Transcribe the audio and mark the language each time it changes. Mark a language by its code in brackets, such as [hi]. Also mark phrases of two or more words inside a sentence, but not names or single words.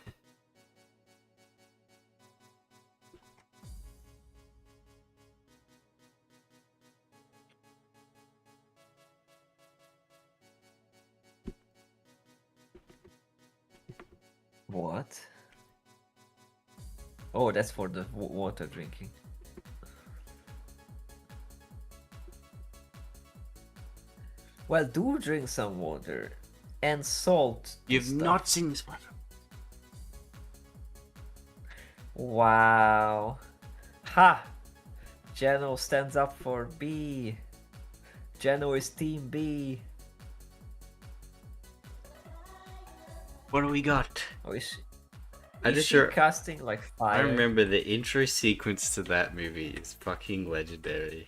[en] What? Oh, that's for the water drinking. Well, do drink some water and salt. and You've stuff. not seen the SpongeBob. Wow. Ha! Jeno stands up for B. Jeno is team B. What do we got? Oh, is I is just she sure- casting like fire? I remember the intro sequence to that movie is fucking legendary.